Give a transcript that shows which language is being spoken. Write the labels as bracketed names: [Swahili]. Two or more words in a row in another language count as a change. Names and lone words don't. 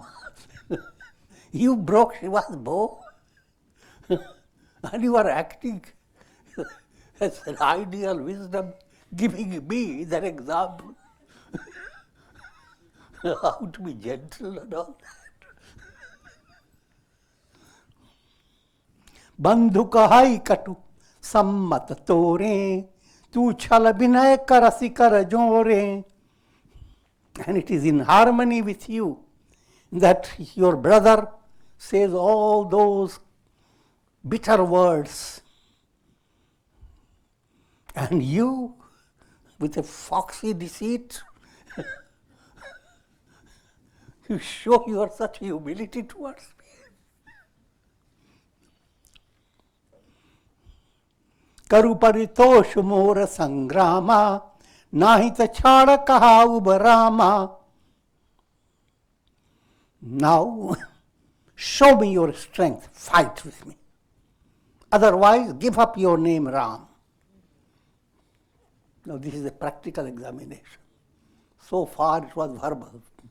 [English] "You broke Shiva's bow and you are acting as an ideal wisdom, giving me that example how to be gentle and all that." [Awadhi] "बंधु कहाई कटु सम्मत तोरे, तू छल विनय करसि कर जोरे." [English] And it is in harmony with you that your brother says all those bitter words. And you, with a foxy deceit, you show your such humility towards me. [Awadhi] "करु परितोष मोर संग्रामा, नाहित छाड़ कहा उबरामा." [English] Now, show me your strength, fight with me. Otherwise, give up your name Ram. Now, this is a practical examination. So far, it was verbal.